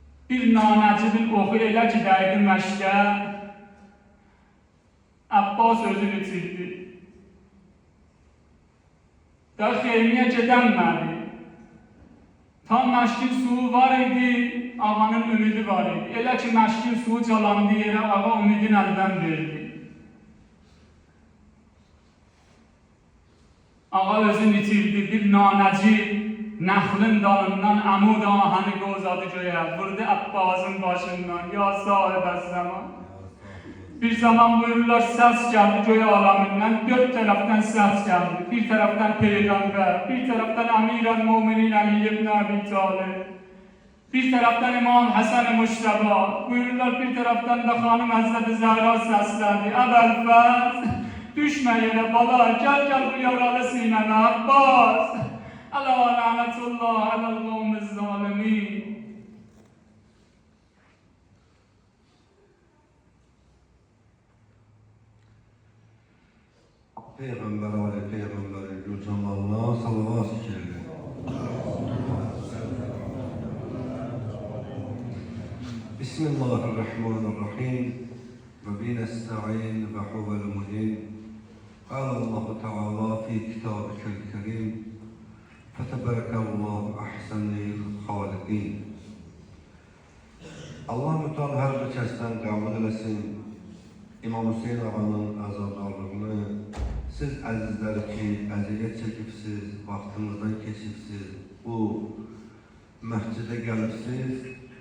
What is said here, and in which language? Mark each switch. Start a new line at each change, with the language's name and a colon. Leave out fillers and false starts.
Azerbaijani: Bir nanəcibin oxu elə ki, dəydi məşqə, Abbas özünü itirdi. Da xeymiyə gedənmədi. Tam məşqin suyu var idi, ağanın ümidi var idi. Elə ki, məşqin suyu calandı yerə, ağa ümidin əldən verdi. Ağa özünü itirdi, bir nanəci nəxlin dalından əmud ahəni qozadı göyə, vurdu Abbasın başından, ya sahib əz-zaman. Bir zaman buyururlar, səs gəldi göyə aləmindən, dörd tərəfdən səs gəldi. Bir tərəfdən Peyğəmbər, bir tərəfdən Əmirəl-Müminin Əli ibn Əbi Talib, bir tərəfdən İmam Həsən-i Müştəba, buyururlar, bir tərəfdən də xanım Həzrəti Zəhra səsləndi. Əvvəlfət, düşmə yerə bala, gəl bu yaralı sinəmə, Abbas.
Arabic: Ələ lənətullah, ələl-qavmiz zalimin.
Azerbaijani: Peygamber Ali Peygamber'in Gülcanlarına salavat eyle.
Arabic: Bismillahirrahmanirrahim. Ve binesta'in ve huvel muhin. قال الله تعالى في كتابك الكريم فتبارك الله أحسن الخالقين.
Azerbaijani: Allah Müteala her bir kəsdən qəbul eləsin. İmam Hüseyin ağanın əzadarlığını, siz əzizləri ki, əziyyət çəkibsiz, vaxtınızdan keçibsiz, bu məscidə gəlibsiz.